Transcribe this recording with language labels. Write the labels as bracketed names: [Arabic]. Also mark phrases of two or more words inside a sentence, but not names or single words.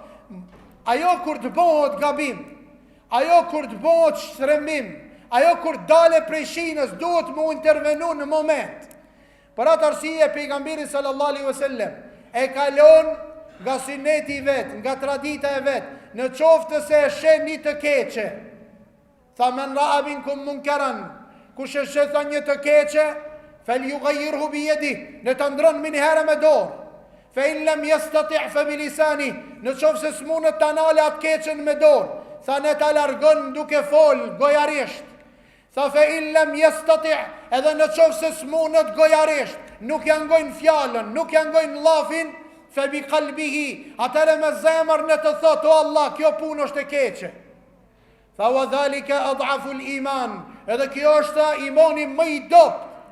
[Albanian] Ajo kur të bëhet gabim, ajo kur të bëhet shtrembim, ajo kur dale prej shinës, duhet mu intervenu në moment. Për atë arsye pejgamberi [Arabic] صلى الله عليه وسلم [Albanian] e kalon nga sunneti I vet, nga tradita e vet, në qoftë se e shen një të keqe. [Arabic] Tha من رأى منكم منكرا, [Albanian] kush e shen një të keqe, [Arabic] فليغيره بيده, [Albanian] ne ta ndron më një herë me dorë. [Arabic] فإن لم يستطع فبلسانه, [Albanian] në qoftë se s'munët ta nale atë keqen me dorë. Tha ne ta largon duke fol gojarisht. Tha [Arabic] فإن لم يستطع', [Albanian] edhe në qoftë se s'munët gojarisht, nuk ja ngojnë fjalën, nuk ja ngojnë llafin, [Arabic] فبقلبه, [Albanian] atëre me zemër në të thotë, o Allah, kjo punë është e keqe. Tha [Arabic] وذلك أضعف الإيمان, [Albanian] edhe kjo është imani më I dopt.